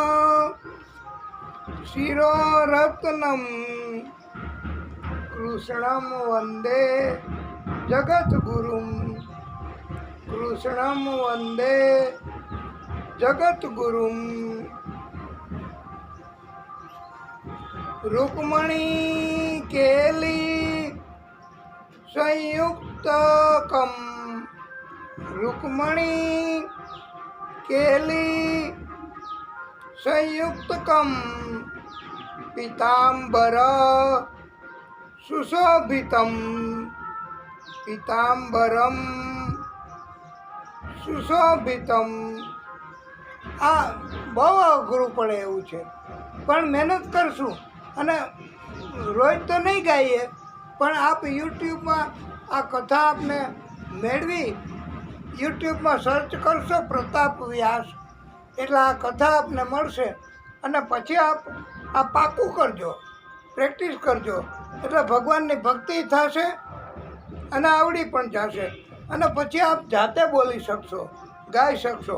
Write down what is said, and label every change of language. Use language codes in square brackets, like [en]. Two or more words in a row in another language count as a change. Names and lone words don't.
[sa] शिरोरत्नम कृष्णं वंदे जगद्गुरुं कृष्णं वंदे जगद्गुरुं रुक्मणी केली संयुक्तकम रुक्मणी केली संयुक्तकम पीतांबर सुशोभितम पीतांबरम સુશોભિતમ [gu] આ બહુ અઘરું પડે એવું છે, પણ મહેનત કરશું અને રોજ તો નહીં ગાઈએ, પણ આપ યુટ્યુબમાં આ કથા આપને મેળવી યુટ્યુબમાં સર્ચ કરશો પ્રતાપ વ્યાસ એટલે આ કથા આપને મળશે અને પછી આપ આ પાકું કરજો, પ્રેક્ટિસ કરજો એટલે ભગવાનની ભક્તિ થશે અને આવડી પણ જશે અને પછી આપ જાતે બોલી શકશો, ગાઈ શકશો.